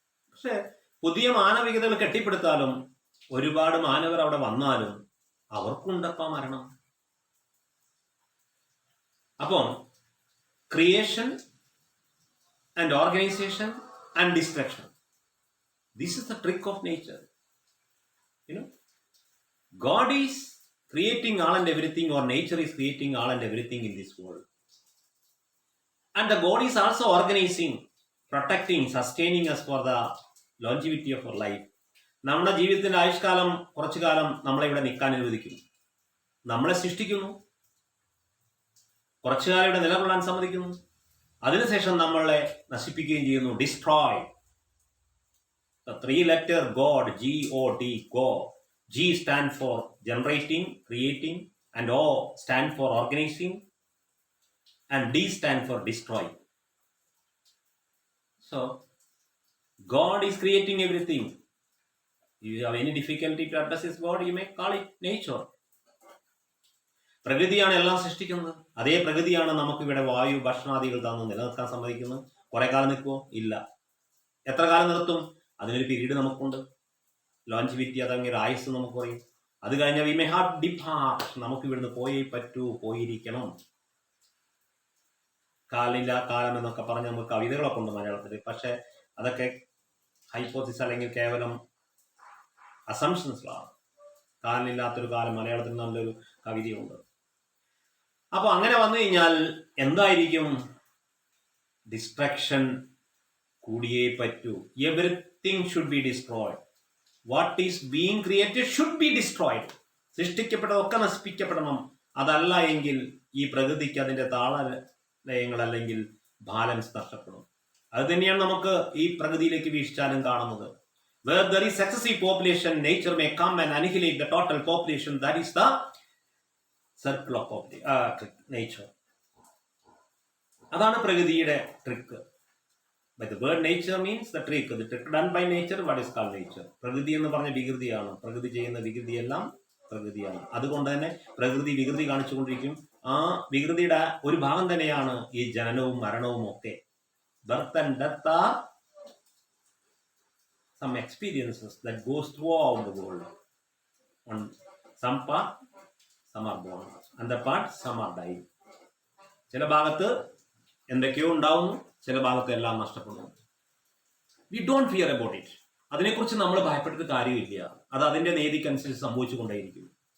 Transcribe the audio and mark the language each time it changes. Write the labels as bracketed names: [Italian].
[Malayalam] പക്ഷെ പുതിയ മാനവികതകൾ കെട്ടിപ്പടുത്താലും ഒരുപാട് മാനവർ അവിടെ വന്നാലും അവർക്കുണ്ടപ്പ മരണം. [English] അപ്പം creation and organisation and destruction, this is the trick of nature. God is creating all and everything, or nature is creating all and everything in this world. And the God is also organizing, protecting, sustaining us for the longevity of our life. [Malayalam] നമ്മുടെ ജീവിതത്തിന്റെ ആയുഷ്കാലം കുറച്ചു കാലം നമ്മളെ ഇവിടെ നിൽക്കാൻ അനുവദിക്കുന്നു. നമ്മളെ സൃഷ്ടിക്കുന്നു, കുറച്ചു കാലം ഇവിടെ നിലകൊള്ളാൻ സമ്മതിക്കുന്നു, അതിനുശേഷം നമ്മളെ നശിപ്പിക്കുകയും ചെയ്യുന്നു. [English] Destroy. The 3-letter God, G-O-D, Go. G stand for generating, creating, and O stand for organizing, and D stand for destroy. So, God is creating everything. If you have any difficulty to address this God, you may call it nature. [Malayalam] പ്രകൃതിയാണ് എല്ലാം സൃഷ്ടിക്കുന്നത്. അതേ പ്രകൃതിയാണ് നമുക്ക് ഇവിടെ വായു, ഭക്ഷണാദികൾ തന്നു നിലനിർത്താൻ സമ്മതിക്കുന്നത്. കുറെ കാലം നിൽക്കുമോ? ഇല്ല. എത്ര കാലം നിർത്തും? അതിനൊരു പീരീഡ് നമുക്കുണ്ട്. ലോഞ്ചിവിറ്റി, അതങ്ങനെ ആയുസ് നമുക്ക് പറയും. അത് കഴിഞ്ഞാൽ [English] we may have depart, [Malayalam] നമുക്ക് ഇവിടുന്ന് പോയേ പറ്റൂ, പോയിരിക്കണം. കാലില്ല കാലം എന്നൊക്കെ പറഞ്ഞ് നമുക്ക് കവിതകളൊക്കെ ഉണ്ട് മലയാളത്തിൽ. പക്ഷെ അതൊക്കെ ഹൈപ്പോസിസ് അല്ലെങ്കിൽ കേവലം അസംഷൻസിലാണ്. കാലില്ലാത്തൊരു കാലം മലയാളത്തിൽ നല്ലൊരു കവിതയുണ്ട്. അപ്പൊ അങ്ങനെ വന്നു കഴിഞ്ഞാൽ എന്തായിരിക്കും? [English] destruction [Malayalam] കൂടിയേ പറ്റൂ. [English] Everything should be destroyed. What is being created should be destroyed. [Malayalam] സൃഷ്ടിക്കപ്പെട്ടതൊക്കെ നശിപ്പിക്കപ്പെടണം. അതല്ല എങ്കിൽ ഈ പ്രകൃതിക്ക് അതിന്റെ താളലയങ്ങൾ അല്ലെങ്കിൽ ബാലൻസ് നഷ്ടപ്പെടും. അത് തന്നെയാണ് നമുക്ക് ഈ പ്രകൃതിയിലേക്ക് വീക്ഷിച്ചാലും കാണുന്നത്. [English] Where there is excessive population, nature may come and annihilate the total population. That is the circle of nature. [Malayalam] അതാണ് പ്രകൃതിയുടെ trick. [English] But the word nature means the trick. The trick done by nature, what is called nature. [Malayalam] പ്രകൃതി എന്ന് പറഞ്ഞ വികൃതിയാണ്. പ്രകൃതി ചെയ്യുന്ന വികൃതിയെല്ലാം പ്രകൃതിയാണ്. അതുകൊണ്ട് തന്നെ പ്രകൃതി വികൃതി കാണിച്ചുകൊണ്ടിരിക്കും. ആ വികൃതിയുടെ ഒരു ഭാഗം തന്നെയാണ് ഈ ജനനവും മരണവും ഒക്കെ. [English] Birth and death are some experiences that goes throughout the world. On some part, some are born. On the part, some are dying. [Malayalam] ചില ഭാഗത്ത് എന്തൊക്കെയോ ഉണ്ടാവുന്നു, ചില ഭാഗത്ത് എല്ലാം നഷ്ടപ്പെടുന്നു. [English] We don't fear about it. [Malayalam] അതിനെക്കുറിച്ച് നമ്മൾ ഭയപ്പെട്ടിട്ട് കാര്യമില്ല. അത് അതിന്റെ നീതിക്കനുസരിച്ച് സംഭവിച്ചുകൊണ്ടേയിരിക്കും.